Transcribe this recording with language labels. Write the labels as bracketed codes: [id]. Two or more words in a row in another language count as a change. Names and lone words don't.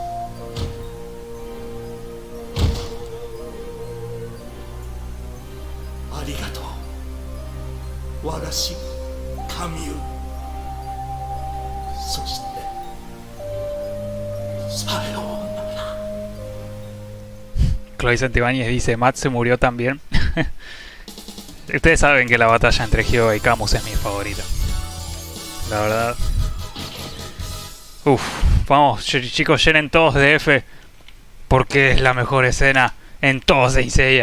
[ja] ありがとう、我が神神よ。そしてさようなら。 [es] Chloe Santibáñez dice, Matt se murió también. Ustedes saben que la batalla entre Hyuga y Camus es mi favorita. La verdad. Uf, vamos, chicos, llenen todos de F. Porque es la mejor escena en todo Saint Seiya.